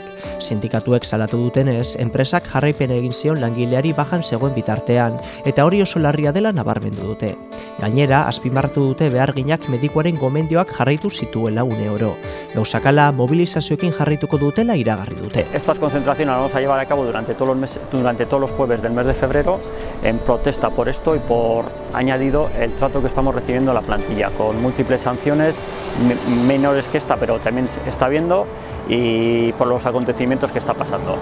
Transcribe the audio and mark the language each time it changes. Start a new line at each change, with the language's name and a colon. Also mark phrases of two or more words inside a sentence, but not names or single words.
Basque: Sindikatuek salatu dutenez, enpresak jarraipen egin zion langileari bajan zegoen bitartean, eta hori oso larria dela nabarmendu dute. Gainera, azpimarratu dute beharginak medikuaren gomendioak jarraitu zituela une oro. Gauzakala, mobilizazioekin jarraituko dutela iragarri dute.
Spanish: Estas concentraciones las vamos a llevar a cabo durante todos los jueves del mes de febrero en protesta por esto y por añadido el trato que estamos recibiendo en la plantilla, con múltiples sanciones menores que esta, pero también está habiendo, y por los acontecimientos que está pasando.